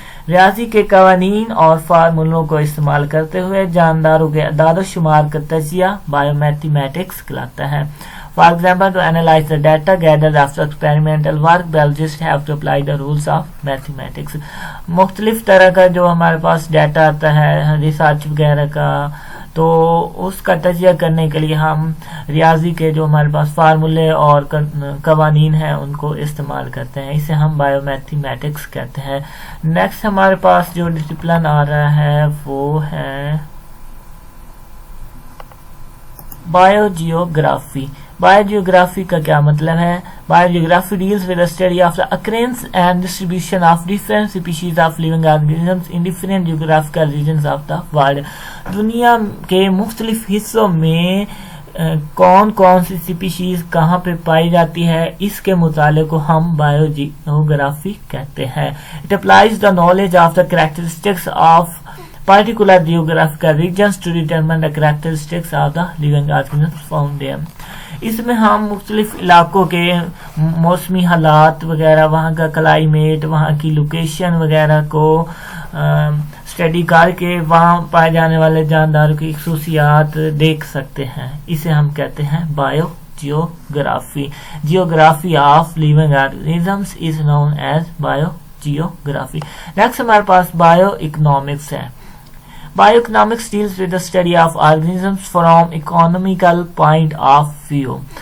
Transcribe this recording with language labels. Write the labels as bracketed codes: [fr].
[ur] ریاضی کے قوانین اور فارمولوں کو استعمال کرتے ہوئے جانداروں کے اعداد و شمار کا تجزیہ بایو میتھمیٹکس کہلاتا ہے. [en] For example, to analyze the data gathered after experimental work, biologists have to apply the rules of mathematics. [ur] مختلف طرح کا جو ہمارے پاس ڈیٹا آتا ہے ریسرچ وغیرہ کا، تو اس کا تجزیہ کرنے کے لیے ہم ریاضی کے جو ہمارے پاس فارمولے اور قوانین ہیں ان کو استعمال کرتے ہیں. اسے ہم بایو میتھمیٹکس کہتے ہیں. نیکسٹ ہمارے پاس جو ڈسپلن آ رہا ہے وہ ہے بایو جیوگرافی. بایو جیوگرافی کا کیا مطلب ہے؟ [en] Biogeography deals with study of the occurrence and distribution of different species of living organisms in different geographical regions of the world. [ur] دنیا کے مختلف حصوں میں کون کون سی اسپیشیز کہاں پہ پائی جاتی ہے، اس کے مطالعے کو ہم بایو جیوگرافی کہتے ہیں. [en] It applies the knowledge of the characteristics of particular geographical regions to determine the characteristics of the living organisms found there. [ur] اس میں ہم مختلف علاقوں کے موسمی حالات وغیرہ، وہاں کا کلائمیٹ، وہاں کی لوکیشن وغیرہ کو اسٹڈی کر کے وہاں پائے جانے والے جانداروں کی خصوصیات دیکھ سکتے ہیں. اسے ہم کہتے ہیں bio geography. [en] Geography of living organisms is known as biogeography. [ur] Next ہمارے پاس بایو اکنامکس ہے. [en] Bioeconomics deals with the study of organisms from economical point of view.